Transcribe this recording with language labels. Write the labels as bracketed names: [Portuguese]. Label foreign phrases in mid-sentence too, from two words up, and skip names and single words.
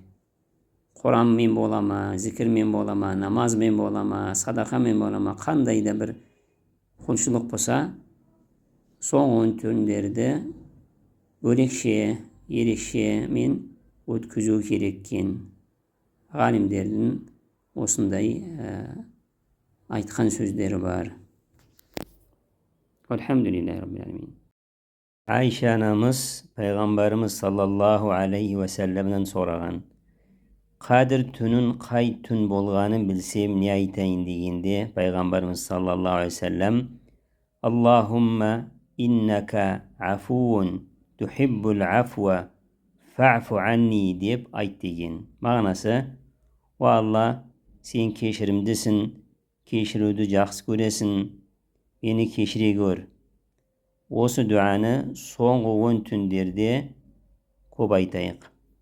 [Kazakh] Құранмен бола ма, зікірмен бола ма, намазмен бола ма, садақамен бола ма, қандай да бір құлшылық болса, соңғы 10 түндерді бөлекше, ерекше мен өткізу керек екен. Ғалимдердің осындай айтқан сөздері бар. [Arabic] الحمد لله رب العالمين. [Kazakh] Айша анамыз пайғамбарымыз [Arabic] صلى الله عليه وسلم [Kazakh] сұраған. Қадір түнін қай түн болғанын білсем не айтайын дегенде пайғамбарымыз [Arabic] صلى الله عليه وسلم اللهم إنك عفو تحب العفو فاعف عني [Kazakh] деп айт деген. Мағынасы: о Алла, сен кешірімдісің, кешіруді жақсы көресің, мені кешіре көр. Осы дуаны соңғы 10 түндерде көп айтайық.